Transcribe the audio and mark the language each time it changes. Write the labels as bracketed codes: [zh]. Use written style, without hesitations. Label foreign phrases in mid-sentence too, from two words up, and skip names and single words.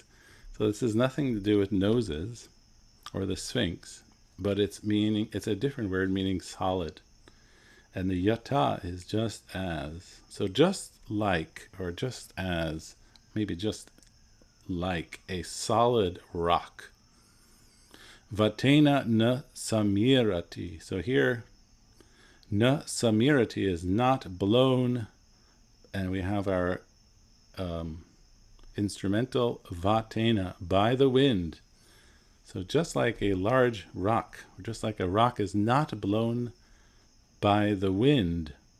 [en] So this has nothing to do with noses or the Sphinx, but it's a different word meaning solid. And the yata is just as. So just like, or just as, maybe just like a solid rock. [sa] वातेन न समीरति. [en] So here, [sa] न समीरति [en] is not blown, and we have our instrumental vatena, by the wind. So just like a large rock, or just like a rock is not blown by the wind.